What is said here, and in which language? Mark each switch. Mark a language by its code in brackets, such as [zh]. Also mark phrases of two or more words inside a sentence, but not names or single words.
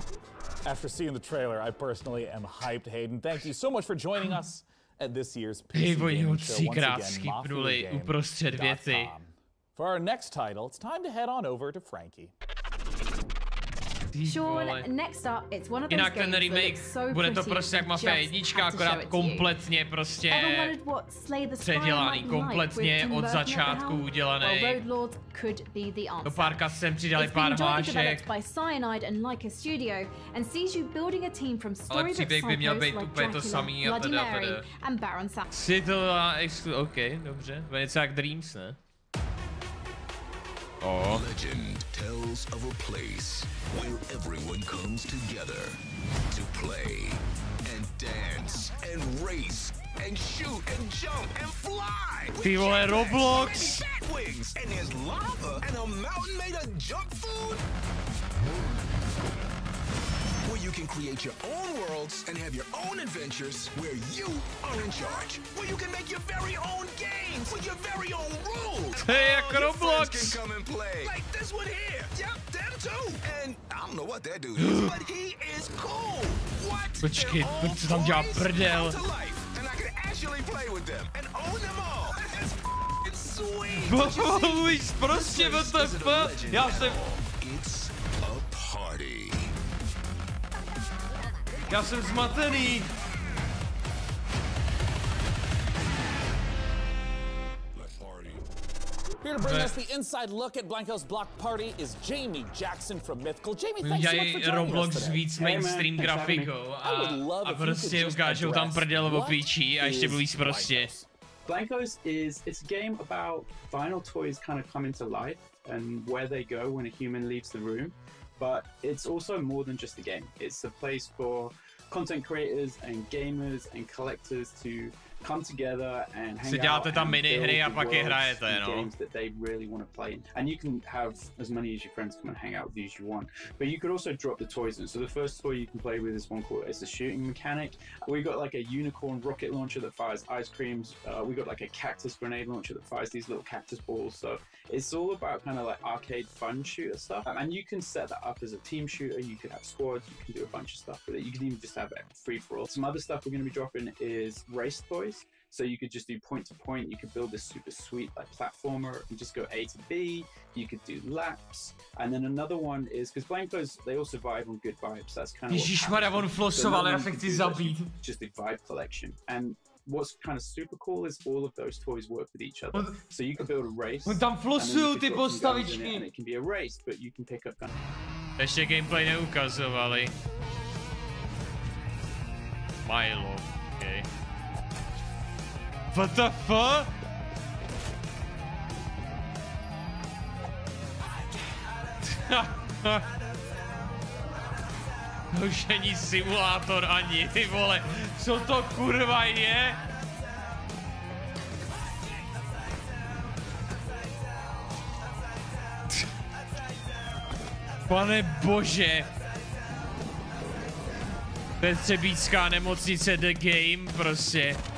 [en] After seeing the trailer, I personally am hyped, Herdyn. Thank you so much for joining us at this year's PC Gaming Show. Once again, mafiagame.com. For our next title, it's time to head on over to Frankie. Sean, next up, it's one of those [cs] Jinak ten remake, bude to prostě jak Mafia 1, akorát kompletně prostě předělaný, kompletně od začátku udělaný. Do pár cutscén přidali pár hlášek. Ale příběh by měl být úplně to samý a teda. Si to OK, dobře. To je něco jak Dreams, ne? Oh. [en] Legend tells of a place where everyone comes together to play and dance and race and shoot and jump and fly. [cs] Ty vole, Roblox. [en] And there's lava and a mountain made of junk food. Where you can create your own worlds and have your own adventures where you are in charge. Where you can make your very own games with your very own rules. [cs] Hey, jak Roblox. [en] Can come and play. Like this one here. Yep, them too. And I don't know what that dude is, but he is cool. What? [cs] Počkej, co tam dělá prdel? [en] And I can actually play with them and own them all. That's sweet. [cs] Bohuž, prostě WTF. Já jsem... [en] It's a party. [cs] Já jsem zmatený. [en] Here to bring us the inside look at Blanco's block party is Jamie Jackson from Mythical. Jamie, thanks so much for joining Roblox us today. [cs] víc mainstream grafikou a prostě ukážou tam prdel o píči a ještě mluví prostě. [en] Blankos it's a game about vinyl toys kind of coming to life and where they go when a human leaves the room. But it's also more than just a game. It's a place for content creators and gamers and collectors to come together and hang out [cs] tam minihry a pak je hrajete, [en] games that they really want to play in. And you can have as many as your friends come and hang out with you as you want. But you could also drop the toys in. So the first toy you can play with is one called it's a shooting mechanic. We got like a unicorn rocket launcher that fires ice creams. We got like a cactus grenade launcher that fires these little cactus balls. So it's all about kind of like arcade fun shooter stuff. And you can set that up as a team shooter. You could have squads. You can do a bunch of stuff with it. You can even just have it free for all. Some other stuff we're going to be dropping is race toys. So you could just do point to point. You could build this super sweet like platformer and just go A to B. You could do laps. And then another one is because Blankos, they all survive on good vibes. That's kind of [cs] Ježišmarja, on flosoval, já se chci zabít. [en] Just a vibe collection. And what's kind of super cool is all of those toys work with each other. So you can build a race. [cs] On tam flosujou ty postavičky. [en] And it can be a race, but you can pick up kind of... [cs] Ještě gameplay neukazovali. Milo, okay. [en] What the fuck? [cs] To už není simulátor ani, ty vole. Co to kurva je? Pane bože. Petřebíčská nemocnice [en] The Game, [cs] prostě.